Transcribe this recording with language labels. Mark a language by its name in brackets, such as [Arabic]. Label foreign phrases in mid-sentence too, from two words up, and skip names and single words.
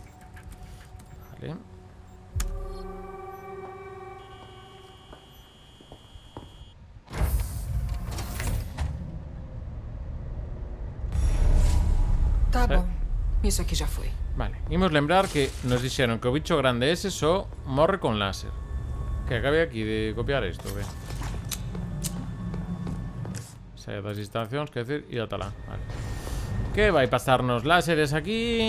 [Galician] Vale. [Portuguese] Tá bom. Isso aqui já foi. [Galician] Vale, imos lembrar que nos dixeron que o bicho grande ese só morre con láser. Que acabe aquí de copiar isto, ve. Saia das instalacións, quer decir, ir ata lá. Vale. Que vai pasarnos láseres aquí.